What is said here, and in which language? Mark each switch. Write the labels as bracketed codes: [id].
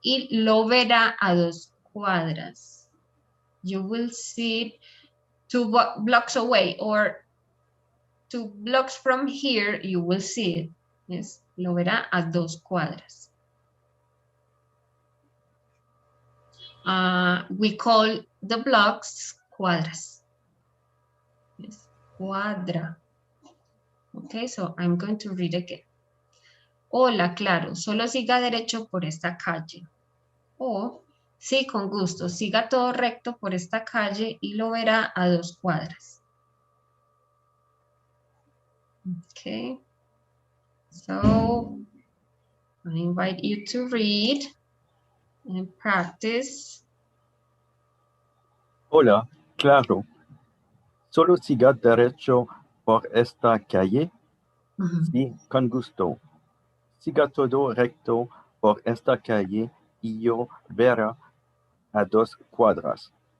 [en] Y lo verá a 2 cuadras. You will see it 2 blocks away, or 2 blocks from here, you will see it. Yes, lo verá a 2 cuadras. we call the blocks cuadras. Yes, cuadra. Okay, so I'm going to read again. [es] Hola, claro, solo siga derecho por esta calle. O, sí, con gusto, siga todo recto por esta calle y lo verá a 2 cuadras. [en] Okay, so I invite you to read and practice. [es] Hola, claro. Solo siga derecho por esta calle. Sí, con gusto. Siga todo recto por esta calle y yo verá a 2 cuadras.